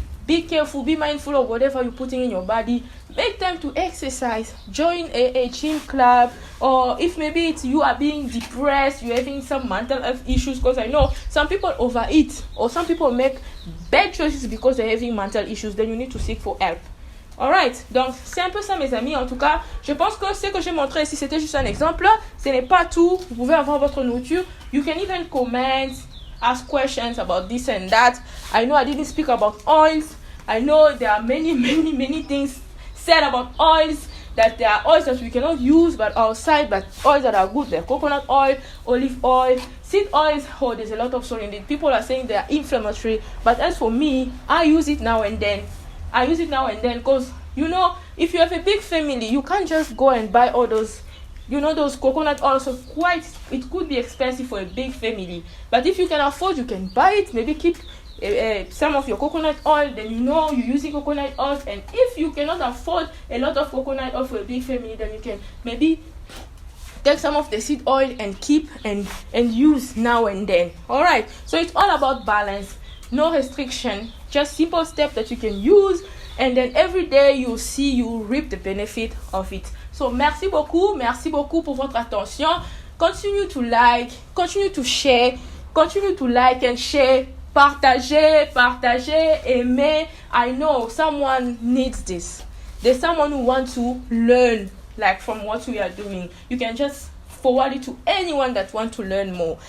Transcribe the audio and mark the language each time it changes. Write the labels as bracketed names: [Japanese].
[English] Be careful, be mindful of whatever you're putting in your body. Make time to exercise. Join a gym club. Or if maybe it's you are being depressed, you're having some mental health issues, because I know some people overeat or some people make bad choices because they're having mental issues, then you need to seek for help. [French] Alright, donc c'est un peu ça mes amis. En tout cas, je pense que ce que j'ai montré ici, c'était juste un exemple. Ce n'est pas tout. Vous pouvez avoir votre nourriture. [English] You can even comment, ask questions about this and that. I know I didn't speak about oils. I know there are many things said about oils, that there are oils that we cannot use but outside, but oils that are good, like coconut oil, olive oil, seed oils. Oh, there's a lot of salt in it. People are saying they are inflammatory, but as for me, I use it now and then. Because, you know, if you have a big family, you can't just go and buy all those, you know, those coconut oils. So it could be expensive for a big family. But if you can afford, you can buy it. Maybe keep some of your coconut oil. Then you know you're using coconut oil. And if you cannot afford a lot of coconut oil for a big family, then you can maybe take some of the seed oil and keep and use now and then. All right. So it's all about balance. No restriction. Just simple steps that you can use, and then every day you reap the benefit of it. [French] So merci beaucoup pour votre attention. [English] Continue to like, continue to share, continue to like and share, [French] partager, aimer. [English] I know someone needs this. There's someone who wants to learn like from what we are doing. You can just forward it to anyone that wants to learn more.